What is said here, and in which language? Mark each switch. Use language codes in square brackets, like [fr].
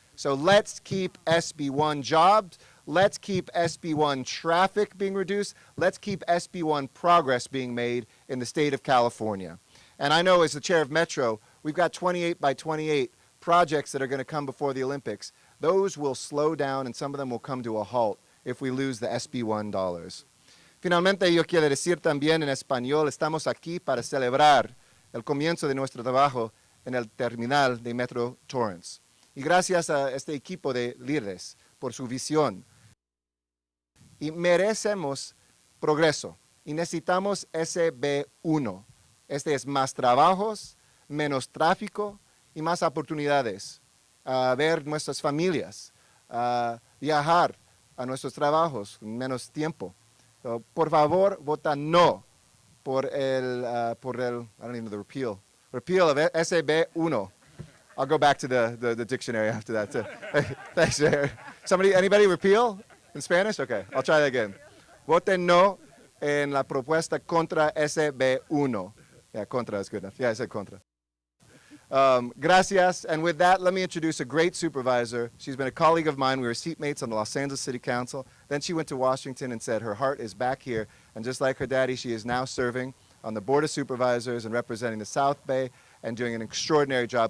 [en] So let's keep SB 1 jobs. Let's keep SB 1 traffic being reduced. Let's keep SB 1 progress being made in the state of California. And I know as the chair of Metro, we've got 28 by 28 projects that are going to come before the Olympics. Those will slow down and some of them will come to a halt if we lose the SB 1 dollars. [es] Finalmente, yo quiero decir también en español, estamos aquí para celebrar el comienzo de nuestro trabajo en el terminal de Metro Torrance. Y gracias a este equipo de líderes por su visión. Y merecemos progreso. Y necesitamos SB1. Este es más trabajos, menos tráfico y más oportunidades. Ver nuestras familias, viajar a nuestros trabajos, menos tiempo. [en] So, [es] por favor, vota no por el, [en] I don't even know the repeal of SB1. I'll go back to the dictionary after that too. Thanks, Mayor. Anybody repeal in Spanish? Okay, I'll try that again. [es] Voten no en la propuesta contra SB1. [en] Yeah, contra is good enough. Yeah, I said contra. [es] Gracias. [en] And with that, let me introduce a great supervisor. She's been a colleague of mine. We were seatmates on the Los Angeles City Council. Then she went to Washington and said her heart is back here. And just like her daddy, she is now serving on the Board of Supervisors and representing the South Bay and doing an extraordinary job.